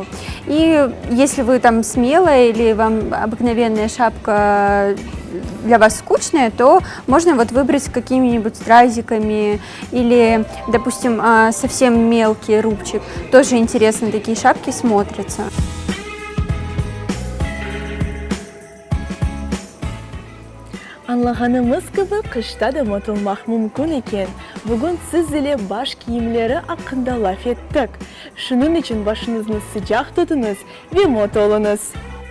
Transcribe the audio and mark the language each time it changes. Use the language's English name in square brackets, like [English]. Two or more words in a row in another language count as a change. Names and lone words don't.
[Russian] И если вы там смелая или вам обыкновенная шапка для вас скучная, то можно вот выбрать с какими-нибудь стразиками или, допустим, совсем мелкий рубчик. Тоже интересно, такие шапки смотрятся. [Crimean Tatar] Anlağanımız gibi kışta da mod olmaq mümkün ekan. Bugün siz ile baş kiyimleri hakkında laf ettik. Şunun için başınızı sıcak tutunuz ve mod olunuz.